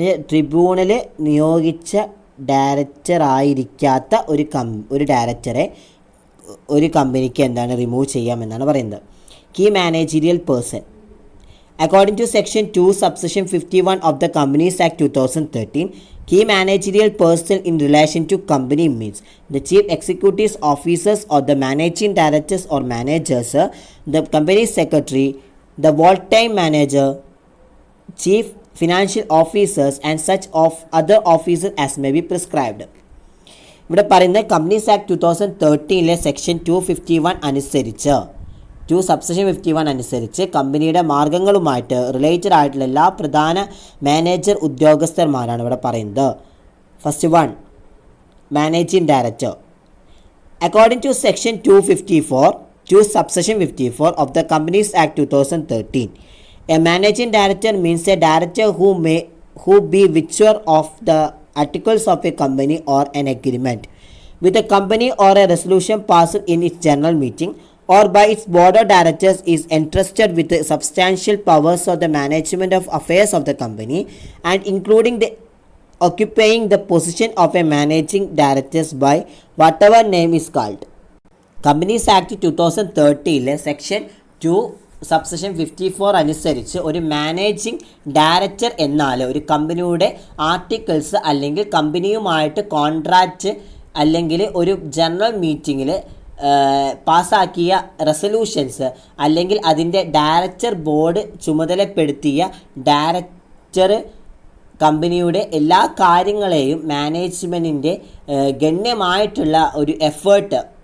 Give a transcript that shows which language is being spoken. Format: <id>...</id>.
<ml>Tribunal നിയോഗിച്ച ഡയറക്ടറായിരിക്കാത്ത ഒരു ഡയറക്ടറെ ഒരു കമ്പനിക്ക് എന്താണ് റിമൂവ് ചെയ്യാമെന്നാണ് പറയുന്നത്.</ml> <en>Key managerial person according to section 2 subsection 51 of the Companies Act 2013, key managerial personnel in relation to company means the chief executive officers or the managing directors or managers, the company secretary, the vault-time manager, chief financial officers and such of other officers as may be prescribed.</en> <ml>ഇവിടെ പറയുന്ന companies act 2013 section 251 അനുസരിച്ച് subsection 51 അനുസരിച്ച് കമ്പനിയുടെ മാർഗങ്ങളുമായിട്ട് related ആയിട്ടുള്ള എല്ലാ പ്രധാന manager ഉദ്യോഗസ്ഥന്മാരാണ് ഇവിടെ പറയുന്നത്.</ml> <en>First one, managing director. According to section 254 subsection 54 of the Companies Act 2013, a managing director means a director who be witcher of the articles of a company or an agreement with a company or a resolution passed in its general meeting or by its board of directors is entrusted with the substantial powers of the management of affairs of the company and including the occupying the position of a managing director by whatever name is called.</en> <ml>Companies Act 2013 section 2 subsection 54 അനുസരിച്ച് ഒരു managing director എന്നാൽ ഒരു കമ്പനിയുടെ articles അല്ലെങ്കിൽ കമ്പനിയുമായിട്ട് contract അല്ലെങ്കിൽ ഒരു general മീറ്റിങ്ങിൽ പാസ്സാക്കിയ റെസൊല്യൂഷൻസ് അല്ലെങ്കിൽ അതിൻ്റെ ഡയറക്ടർ ബോർഡ് ചുമതലപ്പെടുത്തിയ ഡയറക്ടർ കമ്പനിയുടെ എല്ലാ കാര്യങ്ങളെയും മാനേജ്മെൻറ്റിൻ്റെ ഗണ്യമായിട്ടുള്ള ഒരു എഫേർട്ട്</ml>